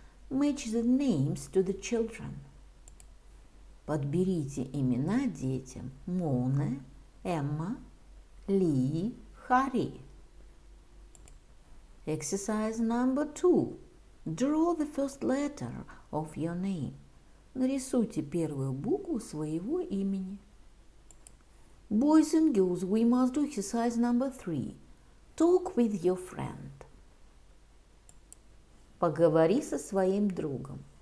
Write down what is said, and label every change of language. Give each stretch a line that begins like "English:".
English: Match the names to the children.
Russian: Подберите имена детям. Моне, Эмма, Ли, Харри.
English: Exercise number 2. Draw the first letter of your name.
Russian: Нарисуйте первую букву своего имени.
English: Boys and girls, we must do exercise number 3. Talk with your friend.
Russian: Поговори со своим другом.